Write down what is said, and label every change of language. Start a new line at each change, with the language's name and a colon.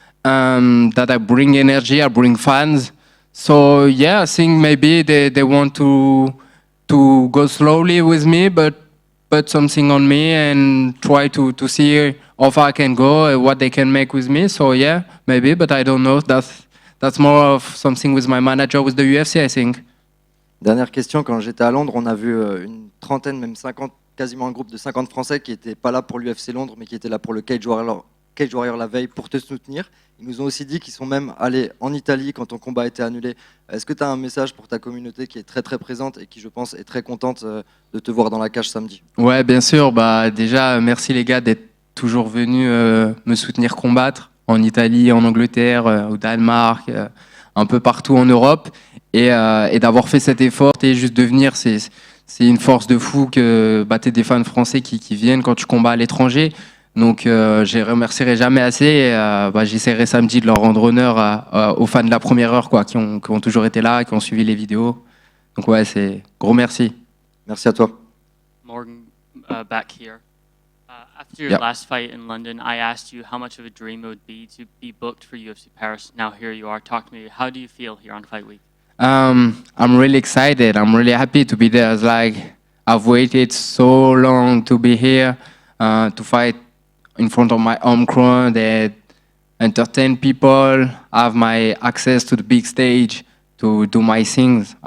English: That I bring energy, I bring fans. So yeah, I think maybe they want to go slowly with me, but put something on me and try to see how far I can go and what they can make with me. So yeah, maybe, but I don't know. That's more of something with my manager with the UFC, I think.
French: Dernière question, quand j'étais à Londres, on a vu une trentaine, même 50, quasiment un groupe de 50 Français qui n'étaient pas là pour l'UFC Londres, mais qui étaient là pour le Cage Warrior la veille pour te soutenir. Ils nous ont aussi dit qu'ils sont même allés en Italie quand ton combat a été annulé. Est-ce que tu as un message pour ta communauté qui est très très présente et qui, je pense, est très contente de te voir dans la cage samedi? Ouais, bien sûr. Bah, déjà, merci les gars d'être toujours venus me soutenir combattre en Italie, en Angleterre, au Danemark, un peu partout en Europe. Et d'avoir fait cet effort et juste de venir, c'est une force de fou que t'es des fans français qui viennent quand tu combats à l'étranger. Donc je les remercierai jamais assez. J'essaierai samedi de leur rendre honneur aux fans de la première heure, quoi, qui ont toujours été là, qui ont suivi les vidéos. Donc ouais, c'est gros merci. Merci à toi.
English: Morgan, back here. After your Yep. last fight in London, I asked you how much of a dream it would be to be booked for UFC Paris. Now here you are. Talk to me. How do you feel here on Fight Week? I'm really excited. I'm really happy to be there. It's like I've waited so long to be here, to fight in front of my home crowd and entertain people, have my access to the big stage to do my things.